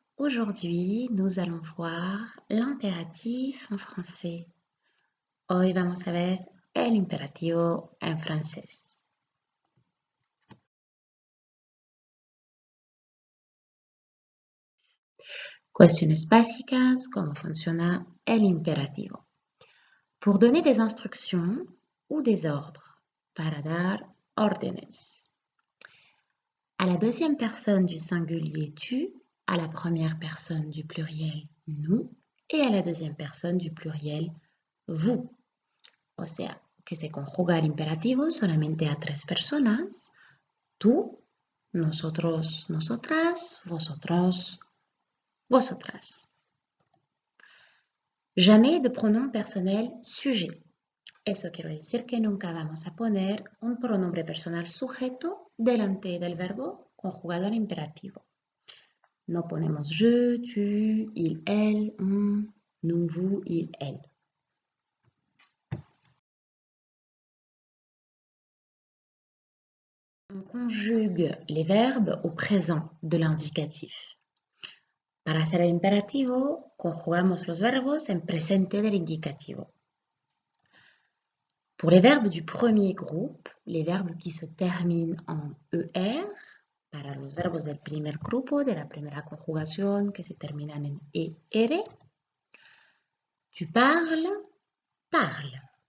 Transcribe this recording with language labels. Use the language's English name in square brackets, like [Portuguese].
[French] Aujourd'hui, nous allons voir l'impératif en français. [Spanish] Hoy vamos a ver el imperativo en francés. Cuestiones básicas, cómo funciona el imperativo. [French] Pour donner des instructions ou des ordres, [Spanish] para dar órdenes. [French] À la deuxième personne du singulier tu, à la première personne du pluriel nous et à la deuxième personne du pluriel vous. [Spanish] O sea, que se conjuga el imperativo solamente a tres personas: tú, nosotros, nosotras, vosotros, vosotras. [French] Jamais de pronom personnel sujet. [Spanish] Eso quiere decir que nunca vamos a poner un pronombre personal sujeto delante del verbo conjugado al imperativo. No ponemos [French] je, tu, il, elle, [Spanish] on, nous, vous, il, elle. [French] On conjugue les verbes au présent de l'indicatif. [Spanish] Para hacer el imperativo, conjugamos los verbos en presente del indicativo. [French] Pour les verbes du premier groupe, les verbes qui se terminent en ER, [Spanish] para los verbos del primer grupo, de la primera conjugación que se terminan en ER, [French] tu parles, parle.